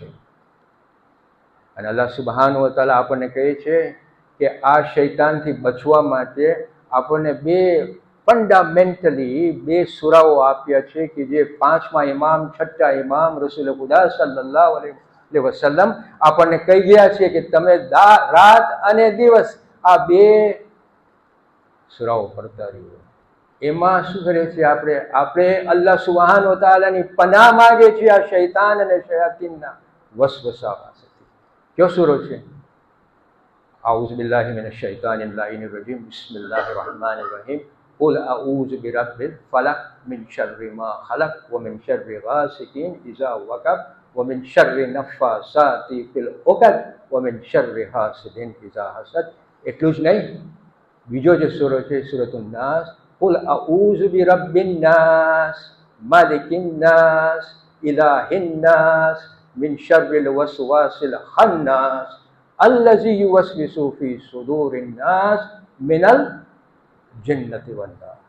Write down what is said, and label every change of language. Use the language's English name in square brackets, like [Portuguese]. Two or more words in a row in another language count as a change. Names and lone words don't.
[Gujarati] અને [Arabic] الله سبحانه وتعالى [Gujarati] આપણને કહે છે કે આ શૈતાનથી બચવા માટે આપણને ફંડામેન્ટલી બે સૂરાઓ આપ્યા છે, કે જે 5મા ઇમામ, 6ઠા ઇમામ રસૂલ ખુદા [Arabic] صلى الله عليه وسلم [Gujarati] આપણને કહી ગયા છે કે તમે રાત અને દિવસ આ બે સૂરાઓ પડતા રહ્યો. એમાં શું કરે છે? આપણે [Arabic] الله سبحانه وتعالى [Gujarati] પનાહ માંગે છે આ શૈતાન અને શયાતીનના વસવસા પાસેથી. કયો સૂરો છે? [Arabic] أعوذ بالله من الشيطان اللعين الرجيم. بسم الله الرحمن الرحيم. قل أعوذ برب الفلق من شر ما خلق ومن شر غاسق إذا وقب ومن شر النفاثات في العقد ومن شر حاسد إذا حسد. [Gujarati] એટલું જ નહીં, બીજો જે સૂરો છે સૂરતુન નાસ. [Arabic] قل أعوذ برب الناس مالك الناس إله الناس من شر الوسواس الخناس الذي يوسوس في صدور الناس من الجنة والناس.